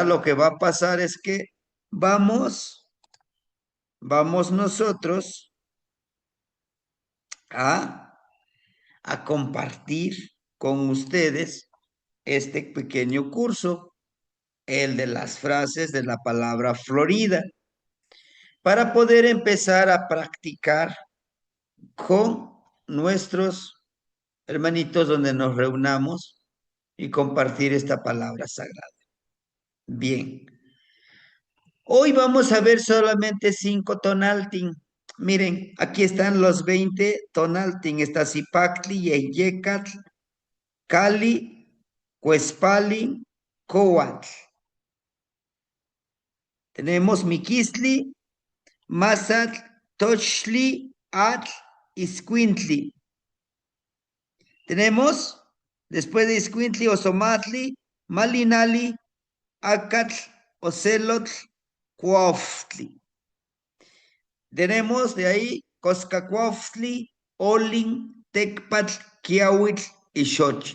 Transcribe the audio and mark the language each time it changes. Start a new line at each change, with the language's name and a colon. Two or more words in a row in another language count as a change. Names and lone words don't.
Spanish: Lo que va a pasar es que vamos, vamos nosotros a, a compartir con ustedes este pequeño curso, el de las frases de la palabra Florida, para poder empezar a practicar con nuestros hermanitos donde nos reunamos y compartir esta palabra sagrada. Bien, hoy vamos a ver solamente 5 tonaltin. Miren, aquí están los 20 tonaltin. Está Zipactli, Yeyecatl, Cali, Cuespali, Coatl. Tenemos Miquistli, Mazatl, Tochli, Atl, Iscuintli. Tenemos, después de Iscuintli, Osomatli, Malinali, Acatl, Ocelotl, Cuaftli. Tenemos de ahí Coscacuaftli, Olin, Tecpatl, Quiahuitl y Xochitl.